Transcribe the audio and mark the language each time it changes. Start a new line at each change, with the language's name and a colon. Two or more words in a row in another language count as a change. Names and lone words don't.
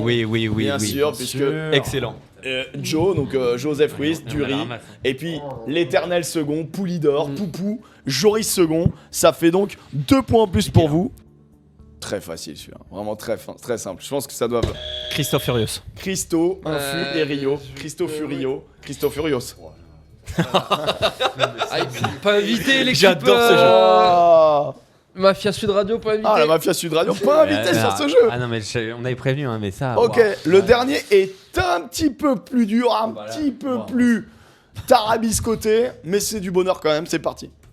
French: oui, oui, oui, bien oui. sûr, puisque Excellent. Joe, donc Joseph Ruiz, On Dury, la ramasse. et puis l'éternel second, Poulidor, Poupou, Joris Second. Ça fait donc 2 points en plus pour vous. Très facile celui-là, vraiment très simple. Je pense que ça doit... Christophe Furios. Christo, Infu et Rio. Christo Furio. Christo Furios. Pas invité l'équipe. J'adore ce jeu. Ah, Mafia Sud Radio, pas invité. la Mafia Sud Radio, pas invité sur ce jeu. Ah non, mais on avait prévenu, hein, mais ça. Ok, waouh. le dernier est un petit peu plus dur, un petit peu plus tarabiscoté, mais c'est du bonheur quand même, c'est parti.